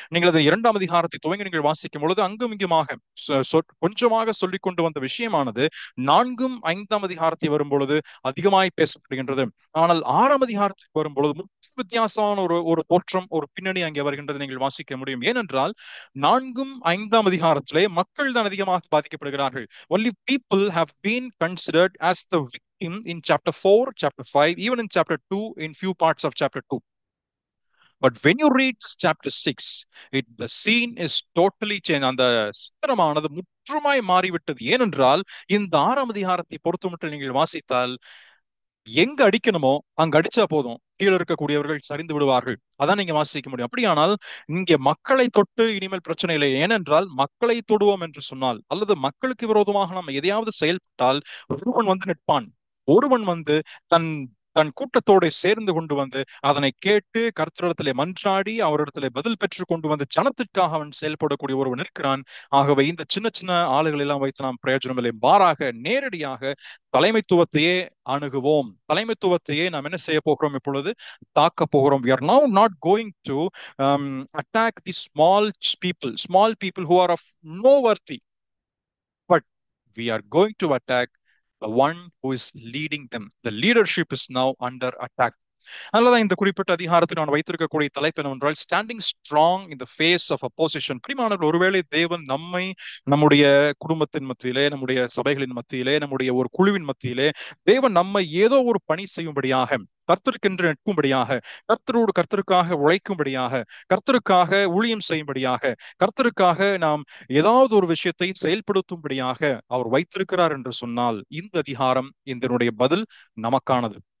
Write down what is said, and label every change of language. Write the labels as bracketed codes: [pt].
[ta] நீங்கள் அதை 2ஆம் அதிகாரத்தை துவங்கி நீங்கள் வாசிக்கும் பொழுது அங்கும் இங்குமாக கொஞ்சமாக சொல்லிக் கொண்டு வந்த விஷயமானது 4ம் 5ஆம் அதிகாரத்தை வரும் பொழுது அதிகமாய் பேசப்படுகின்றது. ஆனால் 6ஆம் அதிகாரத்துக்கு வரும் பொழுது முற்றிலும் வித்தியாசமான ஒரு தோற்றம், ஒரு பின்னணி அங்கே வருகின்றது நீங்கள் வாசிக்க முடியும். ஏனென்றால் 4ம் 5ஆம் அதிகாரத்திலே மக்கள் தான் அதிகமாக பாதிக்கப்படுகிறார்கள். [en] Only people have been considered as the victim in chapter 4, chapter 5, even in chapter 2, in few parts of chapter 2. But when you read this chapter 6, the scene is totally changed. [ta] அந்த சித்திரமானது முற்றுமாய் மாறிவிட்டது. ஏனென்றால் இந்த 6ஆம் அதிகாரத்தை பொறுத்தமட்டில் நீங்கள் வாசித்தால் எங்க அடிக்கணுமோ அங்க அடிச்சா போதும், கீழே இருக்கக்கூடியவர்கள் சரிந்து விடுவார்கள். அதான் நீங்க வாசிக்க முடியும். அப்படியானால் இங்கே மக்களை தொட்டு இனிமேல் பிரச்சனை இல்லை. ஏனென்றால் மக்களை தொடுவோம் என்று சொன்னால் அல்லது மக்களுக்கு விரோதமாக நம்ம எதையாவது செயல்பட்டால் ஒருவன் வந்து நிற்பான், ஒருவன் வந்து தன் தன் கூட்டத்தோடு சேர்ந்து கொண்டு வந்து அதனை கேட்டு கர்த்தரிடத்திலே மன்றாடி அவரிடத்திலே பதில் பெற்று கொண்டு வந்து ஜனத்திற்காக அவன் செயல்படக்கூடிய ஒருவன் இருக்கிறான். ஆகவே இந்த சின்ன சின்ன ஆளுகள் எல்லாம் வைத்து நாம் பிரயோஜனம் இல்லை. மாறாக நேரடியாக தலைமைத்துவத்தையே அணுகுவோம். தலைமைத்துவத்தையே நாம் என்ன செய்ய போகிறோம், இப்பொழுது தாக்க போகிறோம். [en] We are now not going to attack the small people who are of no worthy, but we are going to attack the one who is leading them. The leadership is now under attack. [ta] அதனாலதான் இந்த குறிப்பிட்ட அதிகாரத்தில் நான் வைத்திருக்கக்கூடிய தலைப்பு என்னவென்றால் [en] Standing strong in the face of opposition. [ta] பிரியமானவர்கள், ஒருவேளை தேவன் நம்மை நம்முடைய குடும்பத்தின் மத்தியிலே, நம்முடைய சபைகளின் மத்தியிலே, நம்முடைய ஒரு குழுவின் மத்தியிலே தேவன் நம்மை ஏதோ ஒரு பணி செய்யும்படியாக, கர்த்தருக்கென்று நிற்கும்படியாக, கர்த்தருக்காக உழைக்கும்படியாக, கர்த்தருக்காக ஊழியம் செய்யும்படியாக, கர்த்தருக்காக நாம் ஏதாவது ஒரு விஷயத்தை செயல்படுத்தும்படியாக அவர் வைத்திருக்கிறார் என்று சொன்னால் இந்த அதிகாரம், இதனுடைய பதில் நமக்கானது.